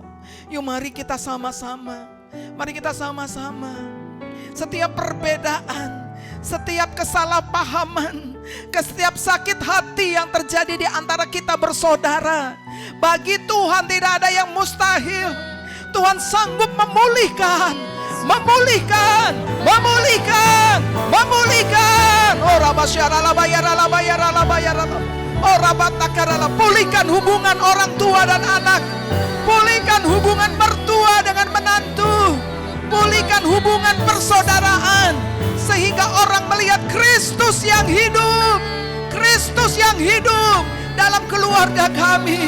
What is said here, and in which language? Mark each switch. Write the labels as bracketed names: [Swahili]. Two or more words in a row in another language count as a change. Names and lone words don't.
[Indonesian] Yuk mari kita sama-sama. Mari kita sama-sama. Setiap perbedaan, setiap kesalahpahaman, setiap sakit hati yang terjadi di antara kita bersaudara, bagi Tuhan tidak ada yang mustahil. Tuhan sanggup memulihkan. Oh rabasyarala bayarala bayarala bayarala. Oh rabatakarala. Pulihkan hubungan orang tua dan anak. Pulihkan hubungan mertua dengan menantu. Pulihkan hubungan persaudaraan, sehingga orang melihat Kristus yang hidup. Kristus yang hidup dalam keluarga kami.